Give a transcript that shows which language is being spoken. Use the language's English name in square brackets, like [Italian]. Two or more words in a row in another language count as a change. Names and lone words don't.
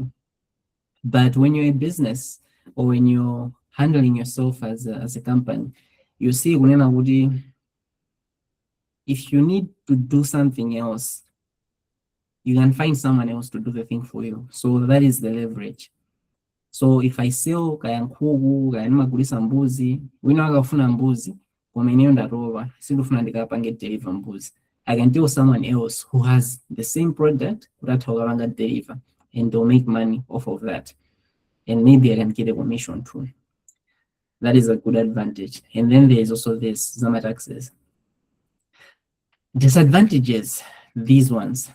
[English] But when you're a business or when you're handling yourself as a company, you see, if you need to do something else, you can find someone else to do the thing for you. So that is the leverage. So if I sell [Nyanja] kaya nkhuku, kaya nimagulisa mbuzi, wina akafuna mbuzi, komeneo ndarova, sindufuna ndikapange deliver mbuzi. [English] I can tell someone else who has the same product that Hogawanga deliver, and they'll make money off of that. And maybe I can get a commission too. That is a good advantage. And then there is also this Zama taxes. Disadvantages, these ones.